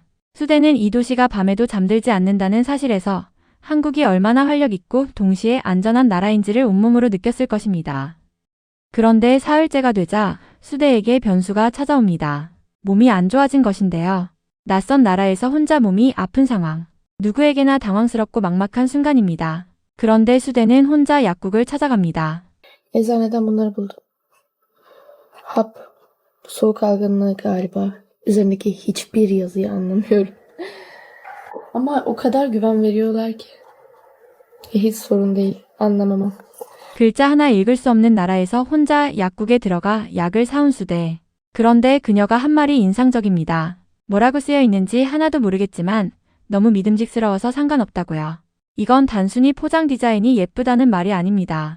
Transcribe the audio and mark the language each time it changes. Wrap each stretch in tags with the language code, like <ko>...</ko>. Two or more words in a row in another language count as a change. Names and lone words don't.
<ko>수대는 이 도시가 밤에도 잠들지 않는다는 사실에서 한국이 얼마나 활력 있고 동시에 안전한 나라인지를 온몸으로 느꼈을 것입니다. 그런데 사흘째가 되자 수대에게 변수가 찾아옵니다. 몸이 안 좋아진 것인데요. 낯선 나라에서 혼자 몸이 아픈 상황. 누구에게나 당황스럽고 막막한 순간입니다. 그런데 수대는 혼자 약국을 찾아갑니다.</ko> <tr>Eczaneden bunları buldum. Hap. Soğuk algınlığı galiba. Üzerindeki hiçbir yazıyı anlamıyorum. Ama o kadar güven veriyorlar ki. Hiç sorun değil. Anlamamam.</tr> <ko>글자 하나 읽을 수 없는 나라에서 혼자 약국에 들어가 약을 사온 수대. 그런데 그녀가 한 말이 인상적입니다. 뭐라고 쓰여 있는지 하나도 모르겠지만 너무 믿음직스러워서 상관없다고요. 이건 단순히 포장 디자인이 예쁘다는 말이 아닙니다.</ko>